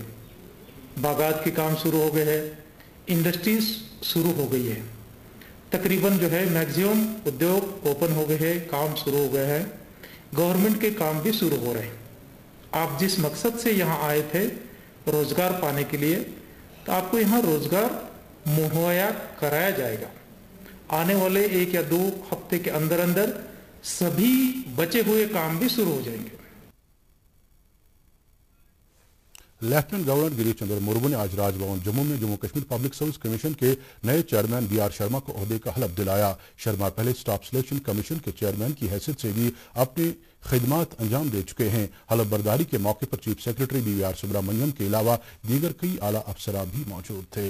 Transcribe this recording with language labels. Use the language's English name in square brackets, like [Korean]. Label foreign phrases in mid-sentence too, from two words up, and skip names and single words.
[Urdu] باغات کے کام شروع ہو گئے ہیں، انڈسٹریز شروع ہو گئی ہے، تقریباً جو ہے میکزیمم ادیوگ اوپن ہو گئے ہیں، کام شروع ہو گئے ہیں، گورنمنٹ کے کام بھی شروع ہو رہے ہیں۔ آپ جس مقصد سے یہاں آئے تھے روزگار پانے کے لیے، تو آپ کو یہاں روزگار مہیا کرایا جائے گا۔ آنے والے 1 یا 2 ہفتے کے اندر اندر سبھی بچے ہوئے کام بھی شروع ہو جائیں گے۔ لیفٹنٹ گورنر گریش چندر مرمو نے آج راج بھون جموں میں جموں کشمیر پبلک سروس کمیشن کے نئے چیئرمین بی آر شرما کو عہدے کا حلف دلایا۔ شرما پہلے اسٹاف سلیکشن کمیشن کے چیئرمین کی حیثیت سے بھی اپنی خدمات انجام دے چکے ہیں۔ حلف برداری کے موقع پر چیف سیکرٹری بی آر سبرامنیم کے علاوہ دیگر کئی اعلیٰ افسران بھی موجود تھے۔